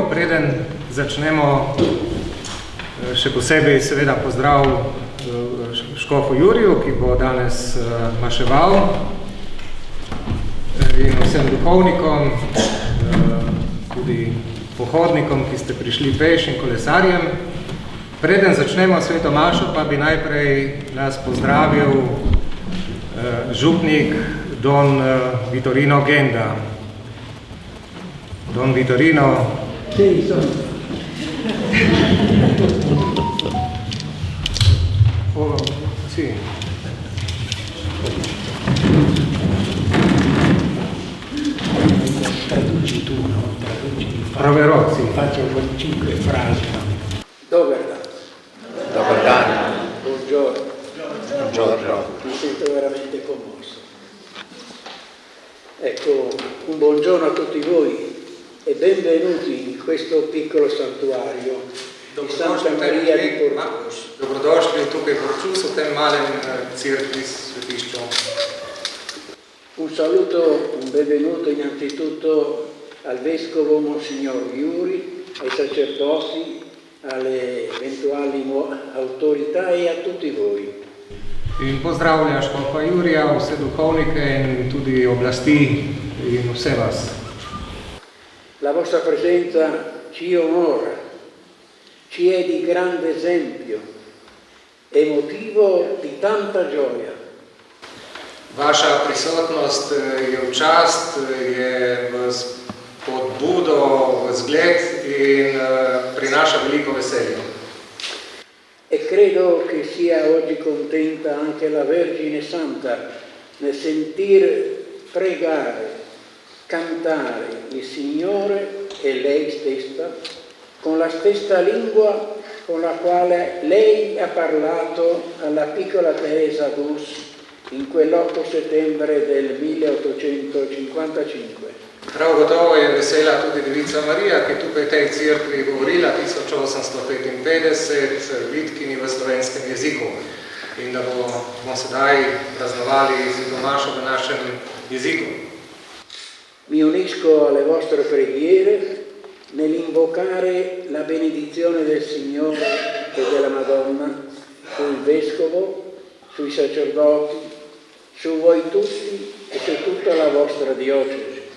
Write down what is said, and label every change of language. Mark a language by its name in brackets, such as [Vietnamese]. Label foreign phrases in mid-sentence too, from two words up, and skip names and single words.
[Slovenian] Preden začnemo, še posebej seveda pozdrav škofu Juriju, ki bo danes maševal, in vsem duhovnikom, tudi pohodnikom, ki ste prišli peš in kolesarjem. Preden začnemo sveto mašo, pa bi najprej nas pozdravil župnik Don Vitorino Genda. Don Vitorino. [Italian] Sì, sono. Oh, sì. Traduci tu, no? Traduci. Proverò, sì. Faccio 5 frasi. [Croatian] Dobar dan. [Italian] Buongiorno. Buongiorno. Mi sento veramente commosso. Ecco, un buongiorno a tutti voi e benvenuti in questo piccolo santuario di Santa Maria di Porču. [Slovenian] Dobrodošli tukaj v Porču, v tem malem crkvi svetišču. [Italian] Un saluto, un benvenuto innanzitutto al Vescovo Monsignor Juri, ai sacerdoti, alle eventuali autorità e a tutti voi. [Slovenian] In pozdravljam škofa Jurija, vse duhovnike in tudi oblasti in vse vas. [Italian] La vostra presenza ci onora, ci è di grande esempio e motivo di tanta gioia. [Slovenian] Vaša prisotnost je v čast, je v spodbudo, v zgled in prinaša veliko veselja. [Italian] E credo che sia oggi contenta anche la Vergine Santa nel sentir pregare, cantare il Signore e lei stessa con la stessa lingua con la quale lei ha parlato alla piccola Teresa d'Us in quell'8 settembre del 1855. [Slovenian] Prav gotovo je vesela tudi Devica Marija, ki tukaj v tej cerkvi govorila 1855 vitkini v slovenskem jeziku in da bomo sedaj praznovali svetomašo v našem jeziku. [Italian] Mi unisco alle vostre preghiere nell'invocare la benedizione del Signore e della Madonna sul Vescovo, sui sacerdoti, su voi tutti e su tutta la vostra diocesi.